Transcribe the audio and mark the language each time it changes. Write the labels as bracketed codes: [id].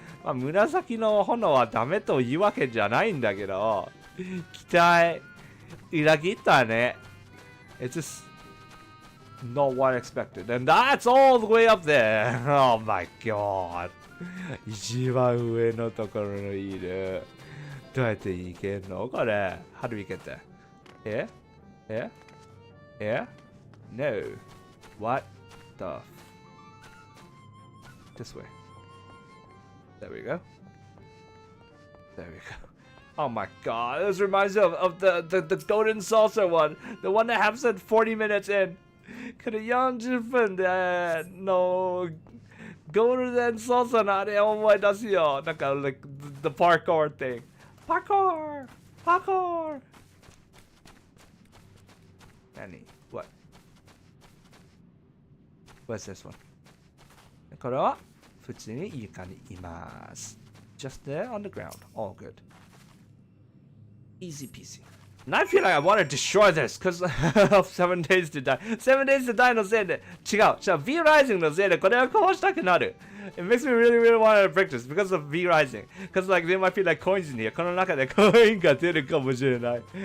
[ja] まあ、紫の炎はダメというわけじゃないんだけど、期待裏切ったね。 [en] It's just not what I expected. And that's all the way up there. Oh my god. [ja] 一番上のところにいる。どうやって行けんのこれ。 [en] How do we get there? Here? Here? Here? No. What the This way. There we go. There we go. Oh my god, this reminds me of the golden saucer one. The one that happened 40 minutes in. [ja] これ40分でのゴールデンソースのあれを思い出すよ。 [en] なんか like the parkour thing. Parkour! Parkour! 何 What? What's this one? [ja] これは普通に床にいます。 [en] Just there on the ground. All good. Easy peasy. And I feel like I want to destroy this because of 7 days to die. [ja] 7 days to die のせいで違う。 V Rising のせいでこれはこうしたくなる。 [en] It makes me really want to break this because of V Rising. Because like there might be like coins in here. [ja] この中でコインが出るかもしれない。